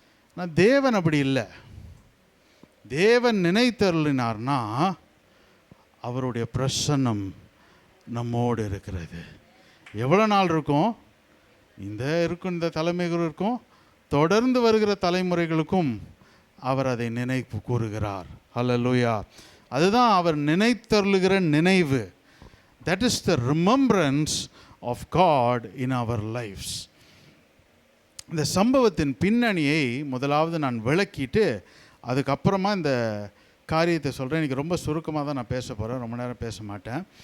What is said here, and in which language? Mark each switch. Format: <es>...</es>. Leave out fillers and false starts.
<ta>ஆனால் தேவன் அப்படி இல்லை. தேவன் நினைத்தருளினார்னா அவருடைய பிரசன்னம் நம்மோடு இருக்கிறது. எவ்வளோ நாள் இருக்கும்? இந்த தலைமுறைகள் இருக்கும், தொடர்ந்து வருகிற தலைமுறைகளுக்கும் அவர் அதை நினைப்பு கூறுகிறார். ஹல்லேலூயா. அதுதான் அவர் நினைத்தருளுகிற நினைவு.</ta> <en>That is the remembrance of God in our lives.</en> <ta>இந்த சம்பவத்தின் பின்னணியை முதலாவது நான் விளக்கிட்டு அதுக்கப்புறமா இந்த காரியத்தை சொல்கிறேன். இன்றைக்கி ரொம்ப சுருக்கமாக தான் நான் பேச போகிறேன், ரொம்ப நேரம் பேச மாட்டேன்.</ta>